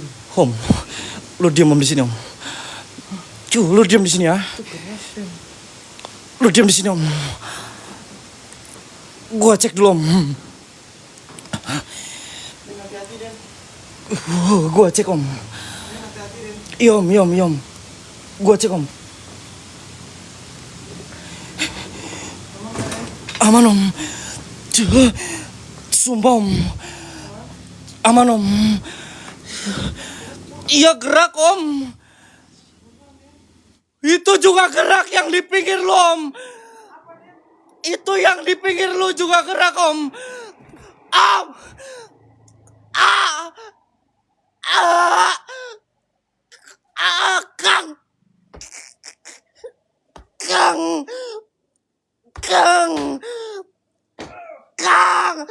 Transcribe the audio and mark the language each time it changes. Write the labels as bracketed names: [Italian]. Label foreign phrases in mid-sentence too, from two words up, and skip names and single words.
[Indonesian] Om, lu diam Om di sini, Om. Lu diam di sini ya. Itu keras, Den. Lu diam di sini, Om. Gua cek dulu, Om. Den, hati-hati, Den. Gua cek, Om. Den, hati-hati, Den. Iya, Om, iya, Om, iya, Om. Gua cek, Om. Aman, Om. Sumpah, Om. Aman, Om. Iya, gerak, Om. Itu juga gerak yang di pinggir lu, Om. Itu yang di pinggir lu juga gerak, Om. Om. Ah. Ah. Ah, Kang. Kang. Kang. Kang.